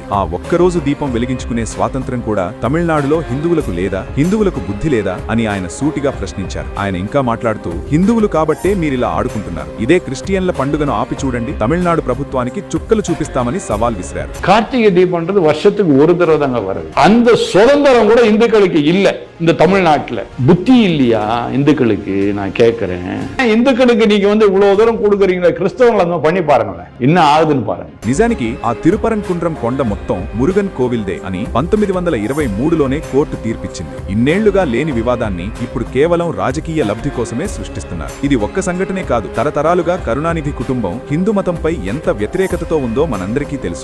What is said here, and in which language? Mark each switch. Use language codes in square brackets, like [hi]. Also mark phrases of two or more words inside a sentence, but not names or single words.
[te] ఆ ఒక్కరోజు దీపం వెలిగించుకునే స్వాతంత్ర్యం కూడా తమిళనాడులో హిందువులకు లేదా? హిందువులకు బుద్ధి లేదా అని ఆయన సూటిగా ప్రశ్నించారు. ఆయన ఇంకా మాట్లాడుతూ హిందువులు కాబట్టే మీరిలా ఆడుకుంటున్నారు. ఇదే క్రిస్టియన్ల పండుగను ఆపి చూడండి, తమిళనాడు ప్రభుత్వానికి చుక్కలు చూపిస్తామని సవాల్ విసిరారు. [ta] కార్తీక దీపంன்றது வருஷத்துக்கு ஒரு தடவை தாங்க வருது. அந்த சுதந்திரம் கூட இந்துக்களுக்கு இல்ல. இந்த தமிழ்நாட்டுல புத்தி இல்லையா இந்துக்களுக்கு? நான் கேட்கிறேன். இந்துக்களுக்கு நீங்க இவ்வளவு தூரம் கொடுக்குறீங்க, கிறிஸ்தவங்களை பண்ணி பாருங்களேன் என்ன ஆகுதுன்னு பாருங்க. [te] నిజానికి ఆ తిరుపరంకుండ్రం కొండ మొత్తం మురుగన్ కోవిల్దే అని 1923లోనే కోర్టు తీర్పిచ్చింది. ఇన్నేళ్లుగా లేని వివాదాన్ని ఇప్పుడు కేవలం రాజకీయ లబ్ధి కోసమే సృష్టిస్తున్నారు. ఇది ఒక్క సంఘటనే కాదు. తరతరాలుగా కరుణానిధి కుటుంబం హిందూ మతంపై ఎంత వ్యతిరేకతతో ఉందో మనందరికీ తెలుసు.